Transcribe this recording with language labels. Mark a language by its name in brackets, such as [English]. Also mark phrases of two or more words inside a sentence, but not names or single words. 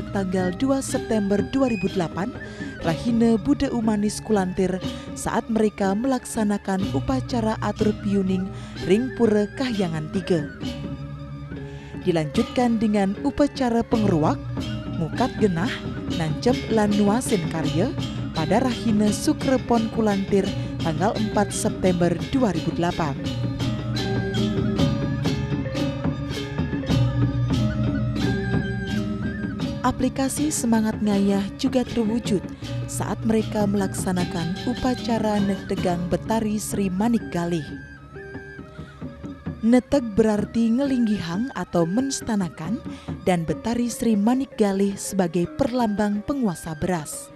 [Indonesian] tanggal 2 September 2008, Rahina Buddha Umanis Kulantir saat mereka melaksanakan upacara [Balinese] atur piuning Ring [Indonesian] Pura Kahyangan 3. Dilanjutkan dengan upacara pengeruak, [Balinese] mukat genah, nancep lan nuasin karya [Indonesian] pada Rahina Sukrepon Kulantir tanggal 4 September 2008. Aplikasi semangat ngayah juga terwujud saat mereka melaksanakan upacara netegang Betari Sri Manik Galih. Neteg berarti ngelinggihang atau menstanakan dan Betari Sri Manik Galih sebagai perlambang penguasa beras.